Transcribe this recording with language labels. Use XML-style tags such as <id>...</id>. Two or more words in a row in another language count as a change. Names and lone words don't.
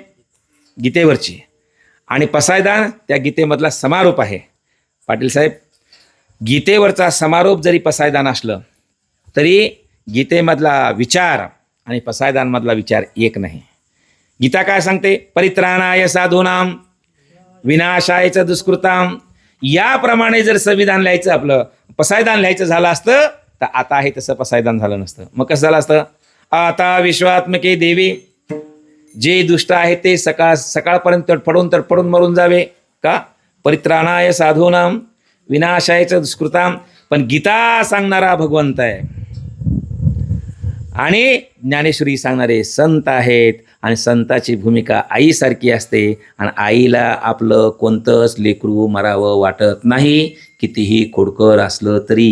<mr>गीतेवरची. आणि पसायदान त्या गीतेमधला समारोप आहे. पाटील साहेब, गीतेवरचा समारोप जरी पसायदान असलं तरी गीतेमधला विचार आणि पसायदानमधला विचार एक नाही. गीता काय सांगते?</mr> <sa>परित्राणाय साधूनाम विनाशाय च दुष्कृताम.</sa> <mr>याप्रमाणे जर संविधान लिहायचं, आपलं पसायदान लिहायचं झालं असतं तर आता आहे तसं पसायदान झालं नसतं. मग कसं झालं असतं? आता विश्वात्मके देवी, जे दुष्ट आहे ते सकाळपर्यंत तडफडून मरून जावे का?</mr> <sa>परित्राणाय साधूनाम विनाशायच दुष्कृताम.</sa> <mr>पण गीता सांगणारा भगवंत आहे आणि ज्ञानेश्वरी सांगणारे संत आहेत. आणि संताची भूमिका आईसारखी असते आणि आईला आपलं कोणतंच लेकरू मरावं वाटत नाही, कितीही खोडकर असलं तरी.</mr>